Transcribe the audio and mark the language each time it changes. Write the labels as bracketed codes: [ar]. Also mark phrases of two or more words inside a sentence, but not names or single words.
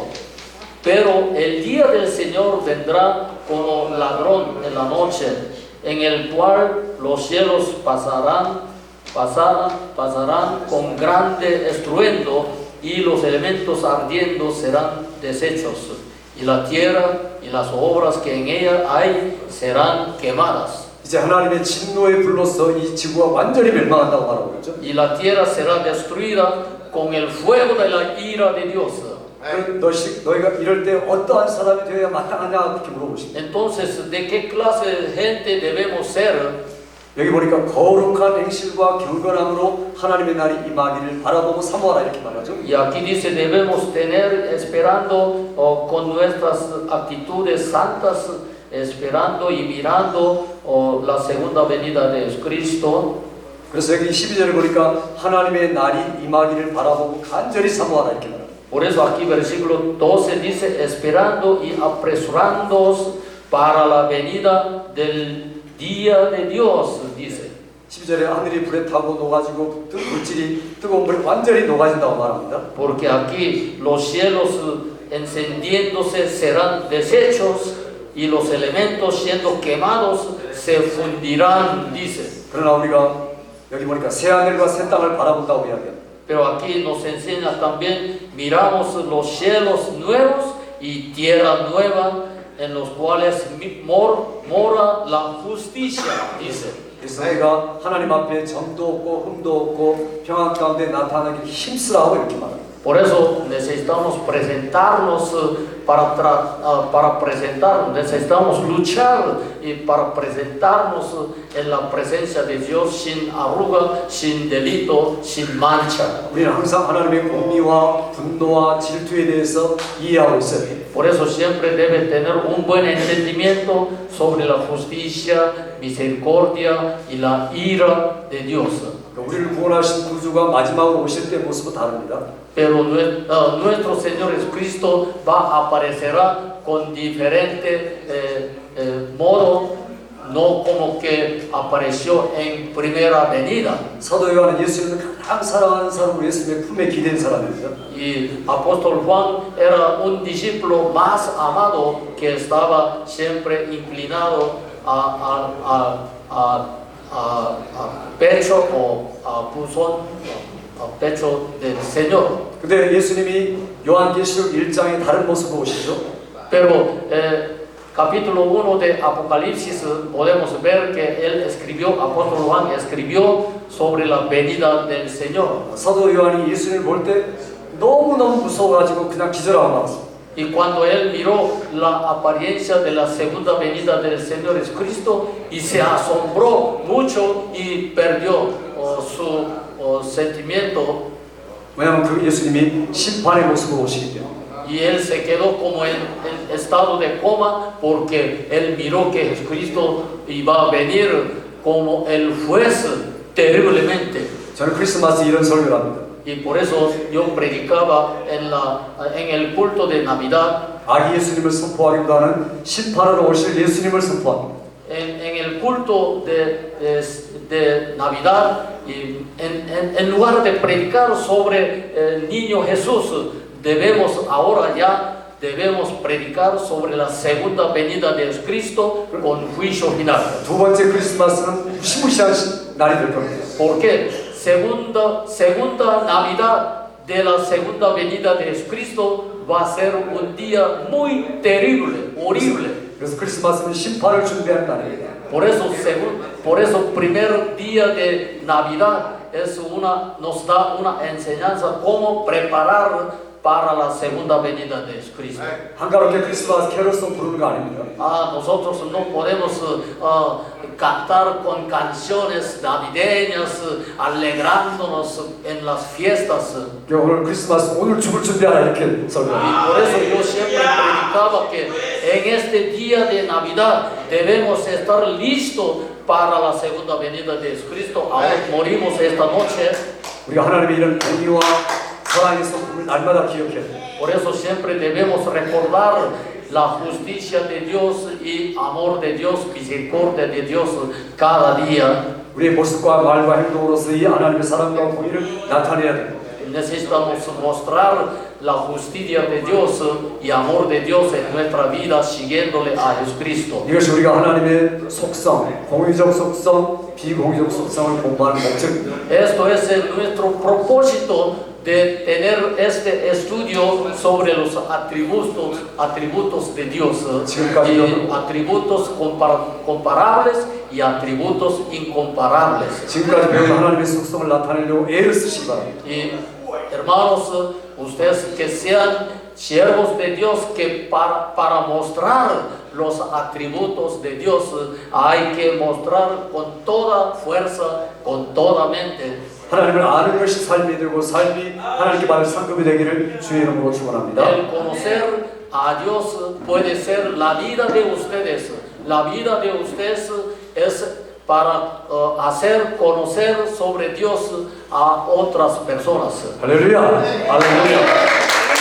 [es] Pero el día del Señor vendrá como ladrón en la noche, en el cual los cielos pasarán con grande estruendo, y los elementos ardiendo serán deshechos, y la tierra y las obras que en ella hay serán quemadas. [ko] 이제 하나님의 진노의 불로서 이 지구가 완전히 멸망한다고 말하고 있죠. [es] Y la tierra será destruida con el fuego de la ira de Dios. [ko] 너희가 이럴 때 어떠한 사람이 되어야 마땅하냐 그렇게 물어보십니다. [es] Entonces, ¿de qué clase de gente debemos ser? [ko] 여기 보니까 거룩한 행실과 경건함으로 하나님의 날이 임하기를 바라보고 사모하라 이렇게 말하죠. [es] Y aquí dice: debemos tener esperando con nuestras actitudes santas, esperando y mirando la segunda venida de Cristo. [ko] 그래서 여기 12절을 보니까 하나님의 날이 임하기를 바라보고 간절히 사모하라 이렇게 말합니다. [es] Por eso aquí versículo 12 dice, esperando y apresurándoos para la venida del día de Dios, dice. [ko] 12절에 하늘이 불에 타고 녹아지고 물질이 뜨거운 불에 완전히 녹아진다고 말합니다. [es] Porque aquí los cielos encendiéndose serán deshechos y los elementos siendo quemados se fundirán, dice. [ko] 그러나 우리가 여기 보니까 새 하늘과 새 땅을 바라본다고 이야기합니다. [es] Pero aquí nos enseña también, miramos los cielos nuevos y tierra nueva en los cuales mora la justicia, dice. [ko] 그래서 우리가 하나님 앞에 점도 없고 흠도 없고 평안 가운데 나타나기 힘쓰라고 이렇게 말합니다. [es] Por eso necesitamos presentarnos necesitamos luchar y para presentarnos en la presencia de Dios sin arruga, sin delito, sin mancha. [ko] 우리는 항상 하나님의 공의와 분노와 질투에 대해서 이해하고 있어야 돼요. [es] Por eso siempre debe tener un buen entendimiento sobre la justicia, misericordia y la ira de Dios. [ko] 우리를 구원하신 구주가 마지막으로 오실 때 모습은 다릅니다. [es] Pero nuestro Señor Jesucristo aparecerá con diferente modo, no como que apareció en primera venida. [ko] 사도 요한은 예수님을 가장 사랑하는 사람으로 예수님의 품에 기댄 사람입니다. [es] Y apóstol Juan era un discípulo más amado que estaba siempre inclinado a pecho o a puzón, a pecho del Señor. [ko] 근데 예수님이 요한계시록 1장의 다른 모습을 보시죠. [es] Pero capítulo 1 de Apocalipsis podemos ver que él escribió, apóstol Juan escribió sobre la venida del Señor. [ko] 사도 요한이 예수님을 볼 때 너무너무 무서워가지고 그냥 기절하고 말았습니다. [es] Y cuando él miró la apariencia de la segunda venida del Señor Jesucristo y se asombró mucho y perdió su sentimiento. [ko] 왜냐하면 그 예수님이 심판의 모습을 보시기 때문에. [es] Y él se quedó como en estado de coma porque él miró que Jesucristo iba a venir como el juez terriblemente. [ko] 저는 크리스마스 이런 설교를 합니다. [es] Y por eso yo predicaba en el culto de Navidad. [ko] 아기 예수님을 선포하기보다는 심판하러 오실 예수님을 선포합니다. [es] En el culto de Navidad, y en lugar de predicar sobre el niño Jesús, debemos predicar sobre la segunda venida de Cristo con juicio final. [ko] 두 번째 크리스마스는 무시무시한 날이 될 겁니다. [es] ¿Por qué? Segunda Navidad de la segunda venida de Cristo va a ser un día muy terrible, horrible. [ko] 그래서 크리스마스는 심판을 준비하는 날입니다. [es] Por eso primer día de Navidad nos da una enseñanza cómo preparar para la segunda venida de Cristo. [ko] 한가롭게 크리스마스 캐롤송 부르는 거 아닙니다. [es] Nosotros no podemos cantar con canciones navideñas, alegrándonos en las fiestas. [ko] 오늘 크리스마스 오늘 죽을 준비하라 이렇게 설교합니다. [es] Por eso yo siempre predicaba que en este día de Navidad debemos estar listos para la segunda venida de Cristo. Ahora morimos esta noche. [ko] 우리가 하나님의 이런 공의와 사랑의 성품을 날마다 기억해야 돼요. [es] Por eso siempre debemos recordar la justicia de Dios y amor de Dios, misericordia de Dios cada día. [ko] 우리의 모습과 말과 행동으로서 이 하나님의 사랑과 공의를 나타내야 돼요. [es] Necesitamos mostrar la justicia de Dios y amor de Dios en nuestra vida siguiéndole a Jesucristo. [ko] 이것이 우리가 하나님의 속성, 공의적 속성, 비공의적 속성을 공부하는 목적입니다. [es] Esto es nuestro propósito de tener este estudio sobre los atributos de Dios, y atributos comparables y atributos incomparables. [ko] 지금까지 배운 하나님의 속성을 나타내려고 애를 쓰시기 바랍니다. [es] Y hermanos, ustedes que sean siervos de Dios, que para mostrar los atributos de Dios hay que mostrar con toda fuerza, con toda mente. [ko] 하나님을 아는 것이 삶이 되고 삶이 하나님께 받을 상급이 되기를 주의 이름으로 축원합니다. [es] El conocer a Dios puede ser la vida de ustedes. La vida de ustedes es para hacer conocer sobre Dios a otras personas. [ko] 할렐루야. 할렐루야.